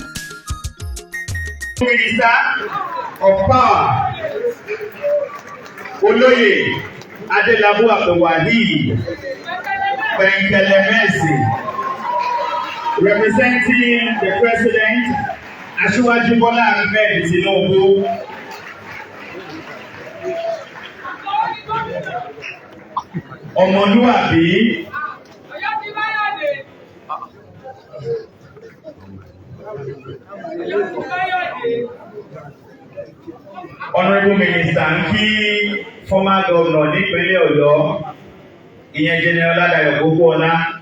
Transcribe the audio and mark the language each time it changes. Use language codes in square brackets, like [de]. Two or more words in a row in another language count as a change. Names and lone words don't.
[en] Minister of Power, Oloye Adebayo, Penkelemesi, representing the President, Adebayo, Ọmọlúwàbí. Honorable Minister [yo] ń kí [en] former governor [yo] nípínlẹ̀ Ọ̀yọ́, ìyẹn General Ladoja.